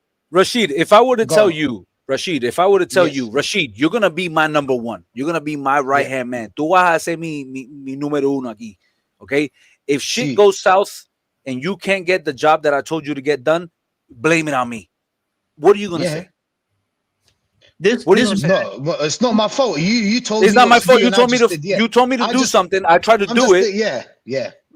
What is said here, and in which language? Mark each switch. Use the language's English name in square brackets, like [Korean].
[English] Rashid, if I were to tell you, Rashid, you're gonna be my number one. You're gonna be my right hand man. [Spanish] Tú vas a ser mi número uno aquí. [English] Okay? If shit goes south and you can't get the job that I told you to get done, blame it on me. What are you gonna say? It's not my fault. You told me it's not my fault. You told me to do something. I tried to do it. Yeah.